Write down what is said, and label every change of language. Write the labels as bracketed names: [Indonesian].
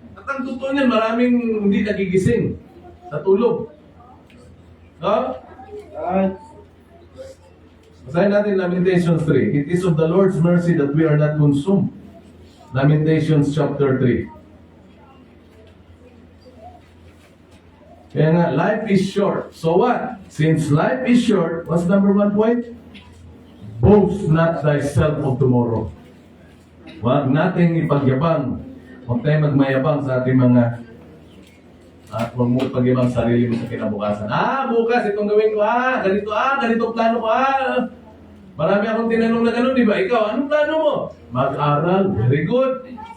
[Filipino] At ang totoo niyan, maraming hindi nagigising sa tulog. No? ay, Basahin natin [English] Lamentations 3. It is of the Lord's mercy that we are not consumed. Lamentations chapter 3. [Filipino] Kaya nga, [English] life is short. So what? Since life is short, what's number 1 point? Boast not thyself of tomorrow. [Filipino] Huwag nating ipagyabang. Huwag tayong magmayabang sa ating mga at huwag mo ipagyabang sarili mo sa kinabukasan. Bukas itong gawin ko. Ganito plano ko. Marami akong tinanong na gano'n, di ba? Ikaw, anong plano mo? Mag-aral. [English] Very good.